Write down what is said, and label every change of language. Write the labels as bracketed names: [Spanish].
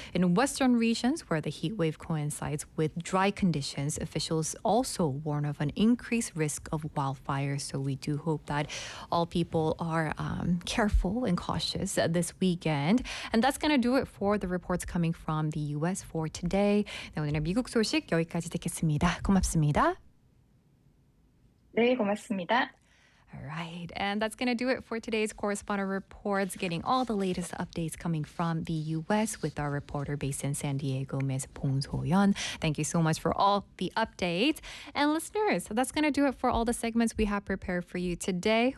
[English] In western regions where the heat wave coincides with dry conditions, officials also warn of an increased risk of wildfires. So we do hope that all people are careful and cautious this weekend. And that's going to do it for the reports coming from the U.S. for today. [Korean] Now, 미국 소식 여기까지 듣겠습니다. 고맙습니다. 네, 고맙습니다. [English] Right. And that's going to do it for today's Correspondent Reports, getting all the latest updates coming from the U.S. with our reporter based in San Diego, Ms. Bong So-yeon. Thank you so much for all the updates. And listeners, that's going to do it for all the segments we have prepared for you today.